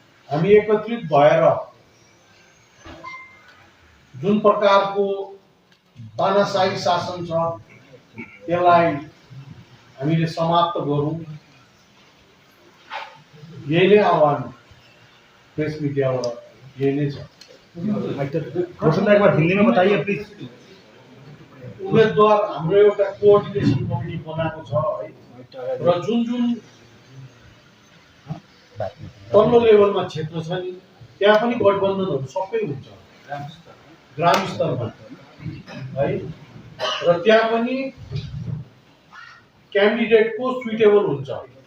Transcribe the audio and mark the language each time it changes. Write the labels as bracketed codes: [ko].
[ne] हामी एकत्रित भएर जुन प्रकारको तानाशाही शासन छ त्यसलाई हामीले समाप्त गरौँ, यही नै आह्वान प्रेस मिडियाबाट यही नै छ। [hi] घोषणा एक बार हिंदी में बताइए प्लीज। [ne] उम्मेदवार हाम्रो एउटा कोअर्डिनेसन कमिटी बनाएको छ है र जुन जुन तल्लो लेभलमा क्षेत्र छ नि त्यहाँ पनि गठबन्धनहरू सबै हुन्छ ग्राम स्तरमा है र त्यहाँ पनि क्यान्डिडेटको सुइटेबल हुन्छ।